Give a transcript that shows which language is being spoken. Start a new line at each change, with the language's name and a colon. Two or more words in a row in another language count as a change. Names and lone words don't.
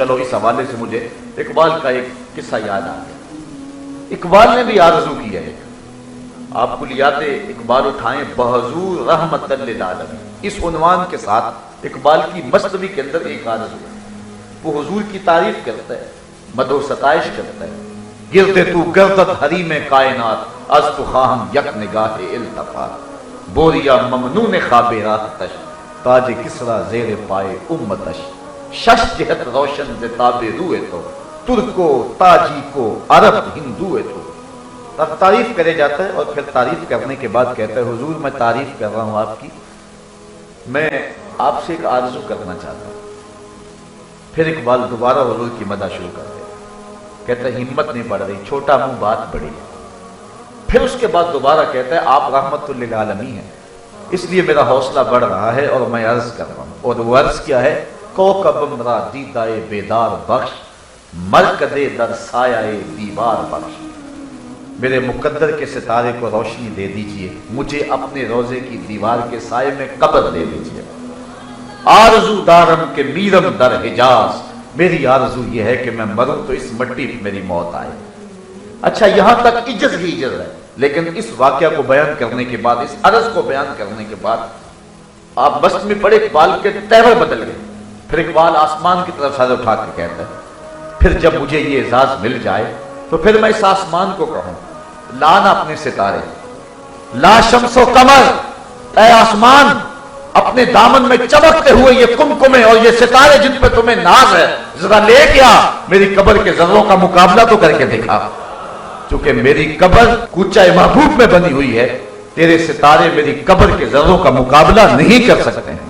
Urdu: چلو اس حوالے سے مجھے اقبال کا ایک قصہ یاد آ گیا۔ اقبال نے بھی آرزو کی ہے، آپ کلیات اقبال اٹھائیں، بحضور رحمت للعالمین، اس عنوان کے ساتھ اقبال کی مثنوی کے اندر ایک آرزو ہے۔ وہ حضور کی تعریف کرتا ہے، مدح و ستائش کرتا ہے۔
Persian: گرتے تو گردت حریم کائنات، از تو خواہم یک نگاہ التفات، بوریا ممنون خواب راحتش، تاج کسرا زیر پائے امتش، شش جہت روشن ز تاب روئے تو، ترکو تاجی کو عرب ہندوئے تو۔
Urdu: اب تعریف کرے جاتا ہے، اور پھر تعریف کرنے کے بعد کہتا ہے حضور میں تعریف کر رہا ہوں آپ کی، میں آپ سے ایک آرزو کرنا چاہتا ہوں۔ پھر اقبال دوبارہ حضور کی مدح شروع کر دے، کہتا ہے ہمت نہیں بڑھ رہی، چھوٹا منہ بات بڑی ہے۔ پھر اس کے بعد دوبارہ کہتا ہے آپ رحمت للعالمین ہیں، اس لیے میرا حوصلہ بڑھ رہا ہے اور میں عرض کر رہا ہوں۔ اور وہ عرض کیا ہے؟
Persian: کوکبم را دیدائے بیدار بخش، مرکدے در سایہ دیوار بخش،
Urdu: میرے مقدر کے ستارے کو روشنی دے دیجئے، مجھے اپنے روزے کی دیوار کے سائے میں قبر دے دیجئے۔
Persian: آرزو دارم کے میرم در حجاز،
Urdu: میری آرزو یہ ہے کہ میں مروں تو اس مٹی پہ میری موت آئے۔ اچھا یہاں تک عجز ہی عجز ہے، لیکن اس واقعہ کو بیان کرنے کے بعد، اس عرض کو بیان کرنے کے بعد آپ بس میں پڑے، اقبال کے تیور بدل گئے۔ پھر اقبال آسمان کی طرف سر اٹھا کے کہتا ہے پھر جب مجھے یہ اعزاز مل جائے تو پھر میں اس آسمان کو کہوں لانا اپنے ستارے، لا شمس و قمر، اے آسمان اپنے دامن میں چمکتے ہوئے یہ کمکمے اور یہ ستارے جن پہ تمہیں ناز ہے، ذرا لے کیا میری قبر کے ذروں کا مقابلہ تو کر کے دکھا، چونکہ میری قبر کوچہ محبوب میں بنی ہوئی ہے، تیرے ستارے میری قبر کے ذروں کا مقابلہ نہیں کر سکتے ہیں۔